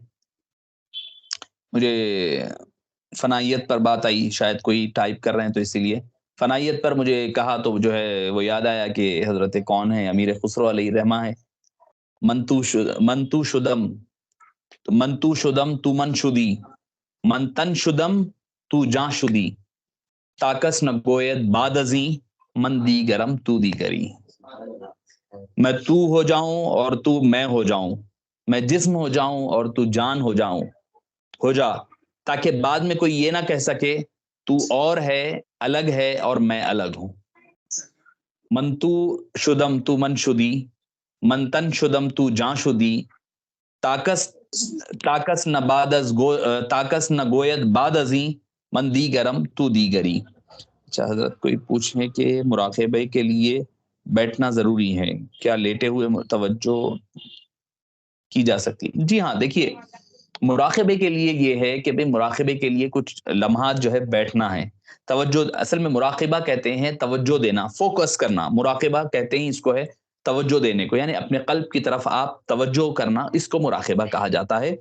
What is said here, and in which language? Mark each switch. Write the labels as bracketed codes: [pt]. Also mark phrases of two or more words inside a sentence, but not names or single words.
[ur] مجھے فنائیت پر بات آئی، شاید کوئی ٹائپ کر رہے ہیں تو اسی لیے فنائیت پر مجھے کہا تو جو ہے وہ یاد آیا کہ حضرت کون ہے، امیر خسرو [ar] علیہ الرحمہ [ur] ہے. [fa] منتو شدم، تو منتو شدم تو من شدی، من تن شدم تو جاں شدی، تاکس نہ گوید باد ازیں من دی گرم تو دی گری. [ur] میں تو ہو جاؤں اور تو میں ہو جاؤں، میں جسم ہو جاؤں اور تو جان ہو جا، تاکہ بعد میں کوئی یہ نہ کہہ سکے تو اور ہے، الگ ہے اور میں الگ ہوں۔ [fa] من تو شدم تو من شدی، من تن شدم تو جاں شدی، تاکس تاکس نہ بعد از گو تاکس نہ گوید بعد ازیں، من دیگرم تو دیگری۔ [ur] اچھا حضرت کوئی پوچھیں کہ مراقبے کے لیے بیٹھنا ضروری ہے، کیا لیٹے ہوئے توجہ کی جا سکتی؟ جی ہاں، دیکھیے مراقبے کے لیے یہ ہے کہ بھئی مراقبے کے لیے کچھ لمحات جو ہے بیٹھنا ہے، توجہ اصل میں مراقبہ کہتے ہیں توجہ دینا، فوکس کرنا، مراقبہ کہتے ہیں اس کو ہے توجہ دینے کو، یعنی اپنے قلب کی طرف آپ توجہ کرنا، اس کو مراقبہ کہا جاتا ہے۔